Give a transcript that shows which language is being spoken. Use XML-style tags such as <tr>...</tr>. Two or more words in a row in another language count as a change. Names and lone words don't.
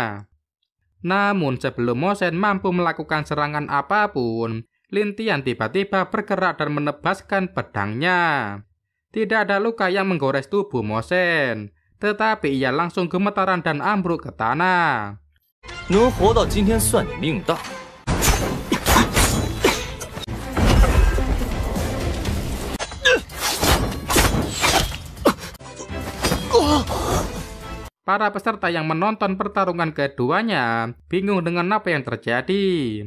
<id>Namun sebelum Mo Shen mampu melakukan serangan apapun, Lin Tian tiba-tiba bergerak dan menebaskan pedangnya. Tidak ada luka yang menggores tubuh Mo Shen, tetapi ia langsung gemetaran dan ambruk ke tanah.</id> <zh>能活到今天算你命大。</zh> <id>Para peserta yang menonton pertarungan keduanya bingung dengan apa yang terjadi.</id>